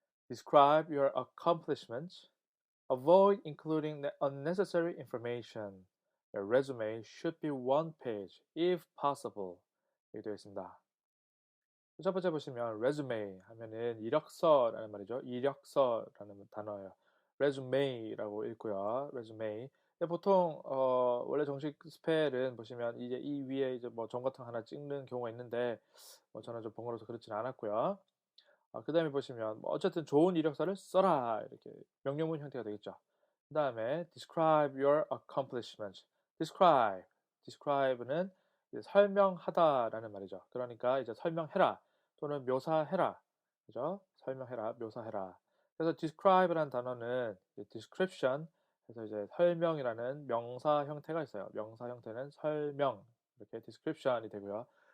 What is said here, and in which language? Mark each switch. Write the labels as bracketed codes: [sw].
[en] Describe your accomplishments. Avoid including unnecessary information. Your resume should be one page, if possible. [ko] 이렇게 되어 있습니다. 첫 번째 보시면 resume 하면은 이력서라는 말이죠. 이력서라는 단어예요. resume라고 읽고요. resume. 근데 보통 원래 정식 스펠은 보시면 이제 이 위에 이제 뭐 점 같은 거 하나 찍는 경우가 있는데 저는 좀 번거로워서 그렇지는 않았고요. 그다음에 보시면 뭐 어쨌든 좋은 이력서를 써라 이렇게 명령문 형태가 되겠죠. 그다음에 [en] describe your accomplishments. [ko] describe는 이제 설명하다라는 말이죠. 그러니까 이제 설명해라 또는 묘사해라. 그죠? 설명해라, 묘사해라. 그래서 describe라는 단어는 description 그래서 이제 설명이라는 명사 형태가 있어요. 명사 형태는 설명 이렇게 description이 되고요.